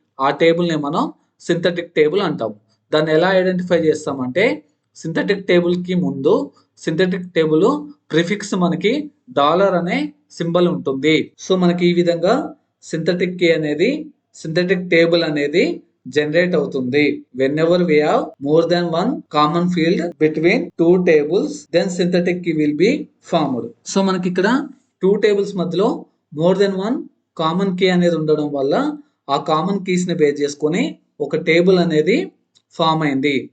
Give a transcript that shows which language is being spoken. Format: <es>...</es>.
<te>ఆ టేబుల్ ని మనం సింథటిక్ టేబుల్ అంటాం. దాన్ని ఎలా ఐడెంటిఫై చేస్తామంటే సింథటిక్ టేబుల్ కి ముందు సింథటిక్ టేబుల్ ప్రిఫిక్స్ మనకి డాలర్ అనే సింబల్ ఉంటుంది. సో మనకి ఈ విధంగా సింథటిక్ టేబుల్ అనేది జనరేట్ అవుతుంది.</te> <en>whenever we have more than 1 common field between 2 tables, then synthetic key will be formed.</en> <te>So మనకి ఇక్కడ 2 టేబుల్స్ మధ్యలో మోర్ దెన్ 1 కామన్ కీ అనేది ఉండడం వల్ల ఆ కామన్ కీస్ ని బేస్ చేసుకొని ఒక టేబుల్ అనేది ఫామ్ అయింది.</te>